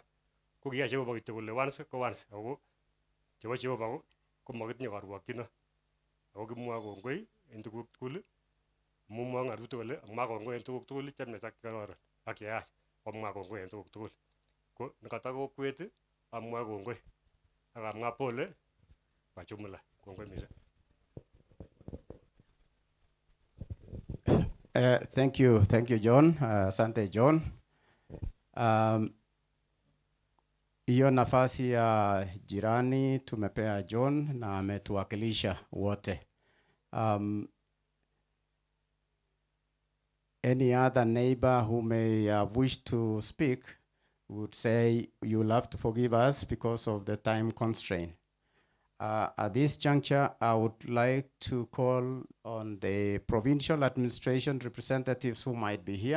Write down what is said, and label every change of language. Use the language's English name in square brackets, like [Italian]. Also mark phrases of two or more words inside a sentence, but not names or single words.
[Kalenjin] Ko kiyai Jehova kityo kole once ko once ako chebo Jehova ko makitinye karwokyino. Ako kimwoe kongoi en tuguk tugul. Mumwa ngatutik kole amwa kongoi en tuguk tugul chemyach ak chekororon ak cheyach komwa kongoi en tuguk tugul. Ko nekata kokwet amwa kongoi akamwa [Swahili] pole kwa jumla. [Kalenjin] Kongoi mising. [English] Thank you John. [Swahili] Asante John. Hiyo nafasi ya jirani tumepea John na ametuwakilisha wote. [English] any other neighbor who may wish to speak would say you'll have to forgive us because of the time constraint. At this juncture, I would like to call on the provincial administration representatives who might be here.